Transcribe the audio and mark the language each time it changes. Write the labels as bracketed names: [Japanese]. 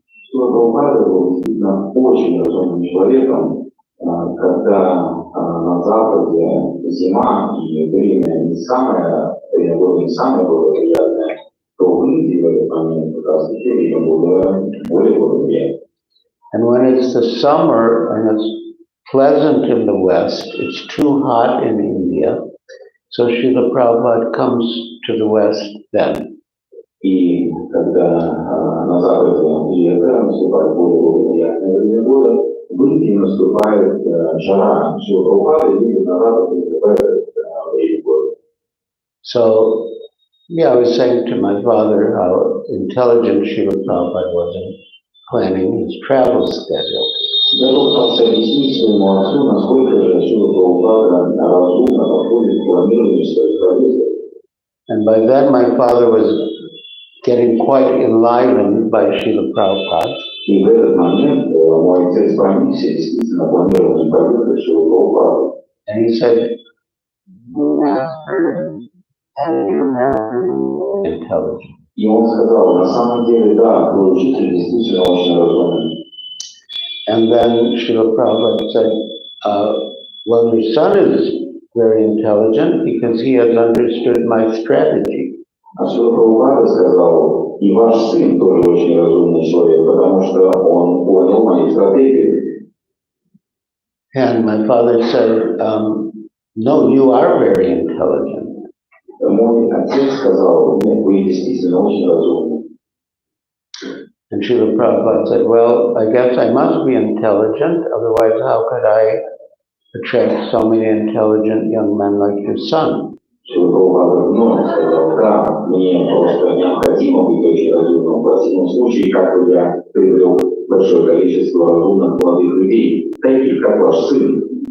[Russian] Что Прабхупада был действительно очень разумным человеком, когда на Западе зима и время не самое, время было не самое благоприятное, то в Индии в этот момент как раз таки время было более благоприятное. [English] And when it's the summer and it's pleasant in the West, it's too hot in India. So Srila Prabhupada comes to the West then. [Russian] И когда на Западе лето, наступает более благоприятное время года, в Индии наступает жара. Сила Прабхупады едет на Запад и наступает время года. [English] So, yeah, I was saying to my father how intelligent Srila Prabhupada was in planning his travel schedule. [Russian] Я пытался объяснить своему отцу, насколько же Сила Прабхупада разумно подходит к планированию своих поездок. [English] And by then my father was getting quite enlivened by Srila Prabhupada. [Russian] И в этот момент мой отец проникся действительно планированием поездок Силы Прабхупады. [English] And he said, intelligent. [Russian] И он сказал, на самом деле, да, твой учитель действительно очень разумен. [English] And then Srila Prabhupada said, well, your son is very intelligent because he has understood my strategy. [Russian] А Сила Прабхупада сказал, и ваш сын тоже очень разумный человек, потому что он понял мою стратегию. [English] And my father said, no, you are very intelligent. [Russian] Мой отец сказал, нет, вы действительно очень разумны. [English] And Srila Prabhupada said, well, I guess I must be intelligent, otherwise how could I attract so many intelligent young men like your son? [Russian] Сила Прабхупада вновь сказал, да, мне просто необходимо быть очень разумным. В противном случае, как бы я привел большое количество разумных молодых людей, таких как ваш сын.